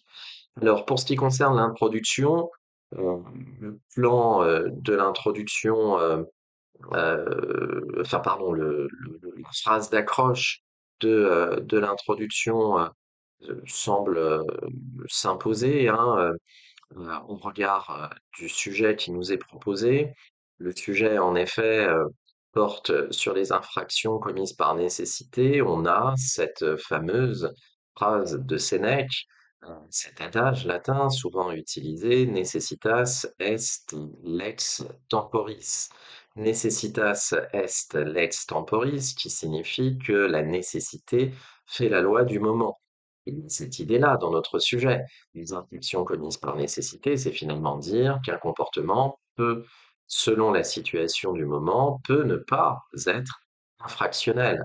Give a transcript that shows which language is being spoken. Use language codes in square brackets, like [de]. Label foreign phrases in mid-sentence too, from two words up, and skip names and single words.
[fr] Alors pour ce qui concerne l'introduction, le plan de l'introduction enfin pardon, la phrase d'accroche de l'introduction, semble, s'imposer, hein, au regard, du sujet qui nous est proposé. Le sujet, en effet, porte sur les infractions commises par nécessité. On a cette, fameuse phrase de Sénèque, cet adage latin souvent utilisé: [la] «Necessitas est lex temporis». Necessitas est lex temporis, [fr] qui signifie que la nécessité fait la loi du moment. Il y a cette idée-là dans notre sujet. Les infractions commises par nécessité, c'est finalement dire qu'un comportement peut, selon la situation du moment, peut ne pas être infractionnel.